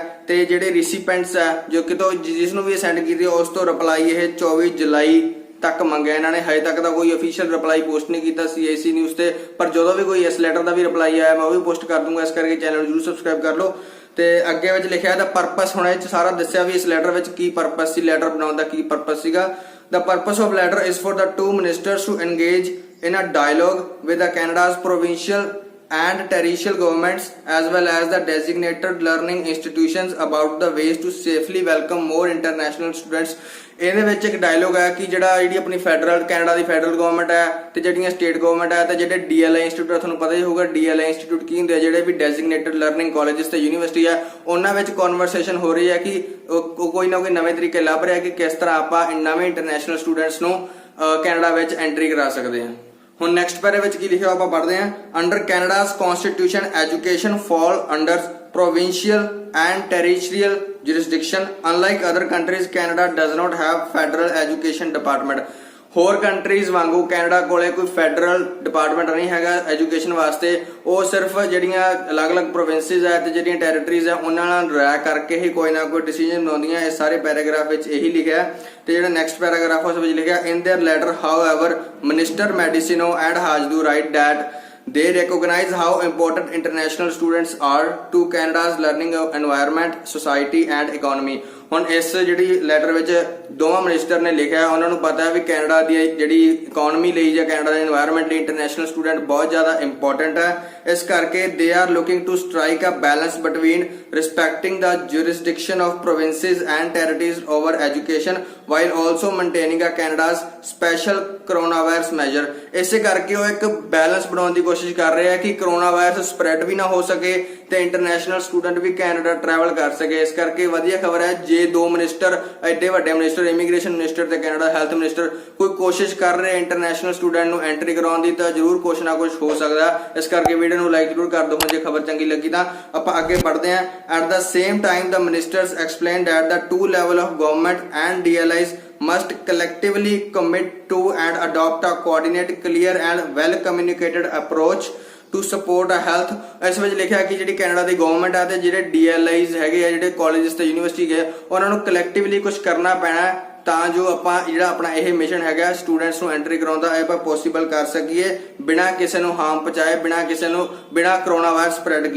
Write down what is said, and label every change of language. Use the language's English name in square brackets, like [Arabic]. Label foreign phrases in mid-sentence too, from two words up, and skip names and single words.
[Punjabi] ਤੇ ਜਿਹੜੇ ਰਿਸੀਪੈਂਟਸ ਹੈ ਜੋ ਕਿਤੋਂ ਜਿਸ ਨੂੰ ਵੀ ਇਹ ਸੈਂਡ ਕੀਤੀ ਉਸ ਤੋਂ ਰਿਪਲਾਈ ਇਹ 24 ਜੁਲਾਈ ਤੱਕ ਮੰਗਿਆ ਇਹਨਾਂ ਨੇ। ਹਜੇ ਤੱਕ ਤਾਂ ਕੋਈ [English] official reply post [Punjabi] ਨਹੀਂ ਕੀਤਾ CIC ਨਿਊਜ਼ ਤੇ, ਪਰ ਜਦੋਂ ਵੀ ਕੋਈ ਇਸ ਲੈਟਰ ਦਾ ਵੀ ਰਿਪਲਾਈ ਆਇਆ ਮੈਂ ਉਹ ਵੀ ਪੋਸਟ ਕਰ ਦੂੰਗਾ। ਇਸ ਕਰਕੇ ਚੈਨਲ ਨੂੰ ਜਰੂਰ ਸਬਸਕ੍ਰਾਈਬ ਕਰ ਲਓ। ਤੇ ਅੱਗੇ ਵਿੱਚ ਲਿਖਿਆ ਦਾ ਪਰਪਸ, ਹੁਣ ਇਹ ਸਾਰਾ ਦੱਸਿਆ ਵੀ ਇਸ ਲੈਟਰ ਵਿੱਚ ਕੀ ਪਰਪਸ ਸੀ, ਲੈਟਰ ਬਣਾਉਣ ਦਾ ਕੀ ਪਰਪਸ ਸੀਗਾ। [English] The purpose of letter is for the two ministers to engage in a dialogue with the Canada's provincial and territorial governments as well as the designated learning institutions about the ways to safely welcome more international students. [Punjabi] ਇਹਦੇ ਵਿੱਚ ਇੱਕ ਡਾਇਲੋਗ ਹੈ ਕਿ ਜਿਹੜੀ ਆਪਣੀ ਫੈਡਰਲ ਕੈਨੇਡਾ ਦੀ [English] federal government [Punjabi] ਹੈ ਤੇ ਜਿਹੜੀਆਂ [English] state government [Punjabi] ਹੈ ਤੇ ਜਿਹੜੇ [English] DLI institute [Punjabi] ਹੈ, ਤੁਹਾਨੂੰ ਪਤਾ ਹੀ ਹੋਊਗਾ [English] DLI institute [Punjabi] ਕੀ ਹੁੰਦੇ ਆ, ਜਿਹੜੇ ਵੀ [English] designated learning colleges [Punjabi] ਤੇ ਯੂਨੀਵਰਸਿਟੀ ਹੈ ਉਹਨਾਂ ਵਿੱਚ ਕਨਵਰਸੇਸ਼ਨ ਹੋ ਰਹੀ ਹੈ ਕਿ ਕੋਈ ਨਾ ਕੋਈ ਨਵੇਂ ਤਰੀਕੇ ਲੱਭ ਰਿਹਾ ਕਿ ਕਿਸ ਤਰ੍ਹਾਂ ਆਪਾਂ ਨਵੇਂ [English] international students [Punjabi] ਨੂੰ ਕੈਨੇਡਾ ਵਿੱਚ ਐਂਟਰੀ ਕਰਾ ਸਕਦੇ ਹਾਂ। ਹੁਣ ਨੈਕਸਟ ਪੈਰੇ ਵਿੱਚ ਕੀ ਲਿਖਿਆ ਆਪਾਂ ਪੜ੍ਹਦੇ ਹਾਂ। [English] under Canada's constitution education fall under provincial and territorial jurisdiction. Unlike other countries, Canada does not have federal education department. [Punjabi] ਹੋਰ ਕੰਟਰੀਜ਼ ਵਾਂਗੂ ਕੈਨੇਡਾ ਕੋਲੇ ਕੋਈ [English] federal department [Punjabi] ਨਹੀਂ ਹੈਗਾ ਐਜੂਕੇਸ਼ਨ ਵਾਸਤੇ। ਉਹ ਸਿਰਫ ਜਿਹੜੀਆਂ ਅਲੱਗ-ਅਲੱਗ ਪ੍ਰੋਵਿੰਸਿਸ ਹੈ ਤੇ ਜਿਹੜੀਆਂ ਟੈਰੀਟਰੀਜ਼ ਹੈ ਉਹਨਾਂ ਨਾਲ ਰਾਇ ਕਰਕੇ ਹੀ ਕੋਈ ਨਾ ਕੋਈ ਡਿਸੀਜਨ ਬਣਾਉਂਦੀਆਂ। ਇਹ ਸਾਰੇ ਪੈਰਾਗ੍ਰਾਫ ਵਿੱਚ ਇਹੀ ਲਿਖਿਆ ਤੇ ਜਿਹੜਾ ਨੈਕਸਟ ਪੈਰਾਗ੍ਰਾਫ ਉਸ ਵਿੱਚ ਲਿਖਿਆ [English] in their letter however minister Mendicino and Hajdu write that they recognize how important international students are to Canada's learning environment, society and economy. [Punjabi] ਹੁਣ ਇਸ ਜਿਹੜੀ ਲੈਟਰ ਵਿੱਚ ਦੋਵਾਂ ਮਿਨਿਸਟਰ ਨੇ ਲਿਖਿਆ ਉਹਨਾਂ ਨੂੰ ਪਤਾ ਹੈ ਵੀ ਕੈਨੇਡਾ ਦੀ ਜਿਹੜੀ ਇਕਨੋਮੀ ਲਈ ਜਾਂ ਕੈਨੇਡਾ ਦੇ এনवायरमेंट ਲਈ [English] international student [Punjabi] ਬਹੁਤ ਜ਼ਿਆਦਾ ਇੰਪੋਰਟੈਂਟ ਹੈ। ਇਸ ਕਰਕੇ [English] they are looking to strike a balance between respecting the jurisdiction of provinces and territories over education while also maintaining a Canada's special coronavirus measure. [Punjabi] ਇਸੇ ਕਰਕੇ ਉਹ ਇੱਕ ਬੈਲੈਂਸ ਬਣਾਉਣ ਦੀ ਕੋਸ਼ਿਸ਼ ਕਰ ਰਹੇ ਆ ਕਿ [English] corona virus spread [Punjabi] ਵੀ ਨਾ ਹੋ ਸਕੇ ਤੇ [English] international student [Punjabi] ਵੀ ਕੈਨੇਡਾ ਟਰੈਵਲ ਕਰ ਸਕੇ। ਇਸ ਕਰਕੇ ਵਧੀਆ ਖਬਰ ਹੈ ਜੇ ਦੋ ਮਿਨਿਸਟਰ ਐਡੇ ਵੱਡੇ ਮਿਨਿਸਟਰ [English] immigration minister [Punjabi] ਤੇ [English] Canada health minister [Punjabi] ਕੋਈ ਕੋਸ਼ਿਸ਼ ਕਰ ਰਹੇ [English] international student [Punjabi] ਨੂੰ ਐਂਟਰੀ ਕਰਾਉਣ ਦੀ ਤਾਂ ਜ਼ਰੂਰ ਕੁਛ ਨਾ ਕੁਛ ਹੋ ਸਕਦਾ। ਇਸ ਕਰਕੇ ਵੀਡੀਓ ਨੂੰ ਲਾਈਕ ਜ਼ਰੂਰ ਕਰ ਦਿਓ ਜੇ ਖਬਰ ਚੰਗੀ ਲੱਗੀ ਤਾਂ। ਆਪਾਂ ਅੱਗੇ ਪੜ੍ਹਦੇ ਹਾਂ। [English] at the same time the ministers explained that the two level of government and DLIs must collectively commit to and adopt a coordinated, clear and well communicated approach to support a health. [Punjabi] ਇਸ ਵਿੱਚ ਲਿਖਿਆ ਕਿ ਜਿਹੜੀ ਕੈਨੇਡਾ ਦੀ ਗਵਰਨਮੈਂਟ ਹੈ ਤੇ ਜਿਹੜੇ DLIs ਹੈਗੇ ਆ ਜਿਹੜੇ ਕਾਲਜਸ ਤੇ ਯੂਨੀਵਰਸਿਟੀ ਗਏ ਉਹਨਾਂ ਨੂੰ ਕਲੈਕਟਿਵਲੀ ਕੁਝ ਕਰਨਾ ਪੈਣਾ ਤਾਂ ਜੋ ਆਪਾਂ ਜਿਹੜਾ ਆਪਣਾ ਇਹ ਮਿਸ਼ਨ ਹੈਗਾ ਸਟੂਡੈਂਟਸ ਨੂੰ ਐਂਟਰੀ ਕਰਾਉਂਦਾ ਇਹ ਆਪਾਂ ਪੋਸੀਬਲ ਕਰ ਸਕੀਏ ਬਿਨਾਂ ਕਿਸੇ ਨੂੰ ਹਾਰਮ ਪਹੁੰਚਾਏ ਬਿਨਾਂ [English] corona virus spread [Punjabi] ਕੀਤੇ।